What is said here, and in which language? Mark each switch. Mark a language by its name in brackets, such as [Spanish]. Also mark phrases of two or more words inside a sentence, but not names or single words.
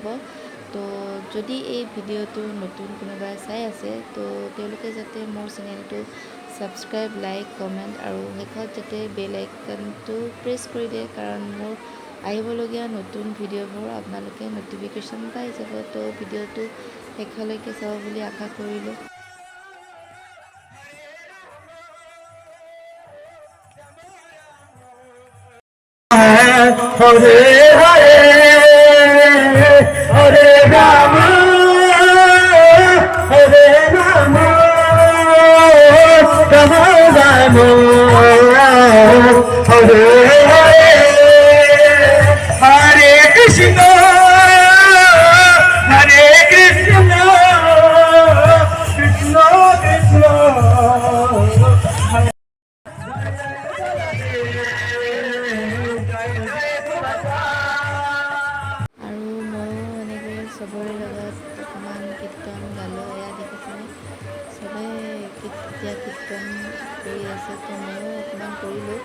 [Assamese] তো যদি এই ভিডিঅ'টো নতুন কোনোবাই চাই আছে, তো তেওঁলোকে যাতে মোৰ চেনেলটো ছাবস্ক্ৰাইব, লাইক, কমেণ্ট, আৰু শেষত যাতে বেল আইকনটো প্ৰেছ কৰি দিয়ে, কাৰণ মোৰ আহিবলগীয়া নতুন ভিডিঅ'বোৰ আপোনালোকে ন'টিফিকেশ্যন পাই যাব। তো ভিডিঅ'টো শেষলৈকে চাব বুলি আশা কৰিলোঁ। হরে হরে হরে রাম হরে রাম Hare Krishna, Hare Krishna, Krishna Krishna, Hare আৰু ময়ো এনেকৈ চবৰে লগত অকণমান কীৰ্তন গালোঁ। এয়া দেখিছেনে চবেই এতিয়া কীৰ্তন কৰি আছে, তো ময়ো অকণমান কৰিলোঁ।